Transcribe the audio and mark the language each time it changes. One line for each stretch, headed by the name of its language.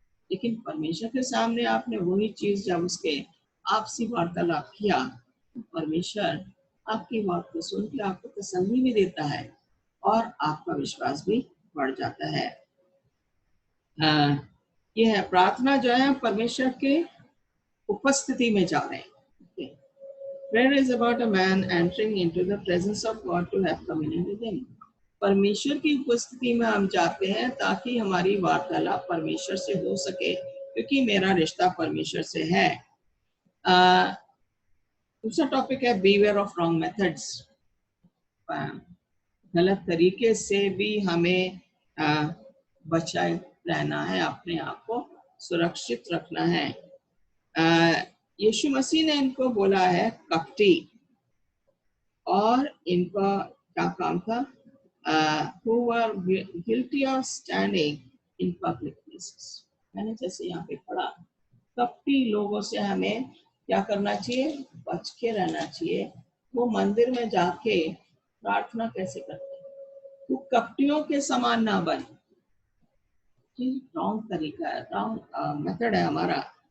Hindi: लेकिन परमेश्वर के सामने आपने वही चीज जब उसके आपसी वार्तालाप किया तो परमेश्वर आपकी बात को सुन के आपको तसल्ली भी देता है और आपका विश्वास भी बढ़ जाता है। ये है प्रार्थना जो है परमेश्वर के उपस्थिति में जा रहे हैं।
English: Prayer is about a man entering into the presence of God to have communion with Him.
Hindi: परमेश्वर की उपस्थिति में हम जाते हैं ताकि हमारी वार्तालाप परमेश्वर से हो सके क्योंकि मेरा रिश्ता परमेश्वर से है। दूसरा टॉपिक है
English: Beware of wrong methods.
Hindi: गलत तरीके से भी हमें बचाए रहना है, अपने आप को सुरक्षित रखना है। यीशु मसीह ने इनको बोला है कपटी, और इनका क्या काम था?
English: who were guilty of standing in public places।
Hindi: मैंने जैसे यहाँ पे पढ़ा, कपटी लोगों से हमें क्या करना चाहिए? बच के रहना चाहिए। वो मंदिर में जाके प्रार्थना कैसे करते हैं? तो कपटियों के समान ना बन। रॉन्ग तरीका है, रॉन्ग मेथड है हमारा।